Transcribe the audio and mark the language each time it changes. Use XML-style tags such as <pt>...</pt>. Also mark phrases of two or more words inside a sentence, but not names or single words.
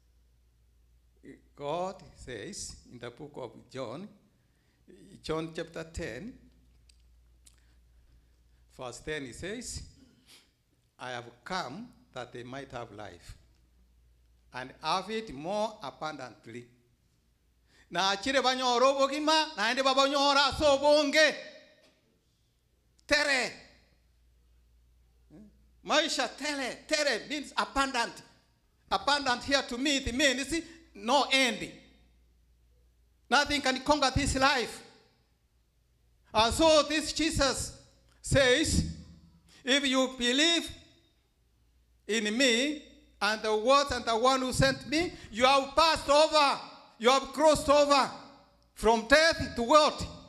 <en>God says in the book of John chapter 10, verse 10, he says, I have come that they might have life, and have it more abundantly.</en> <guz>Na chire banyoro bogima, na ende babanyora so bonge.</guz> <en>Tere. Maisha tere means abundant. Abundant here to me, it means no ending. Nothing can conquer this life. And so this Jesus says, if you believe in me and the word and the one who sent me, you have passed over, you have crossed over from death to what?</en>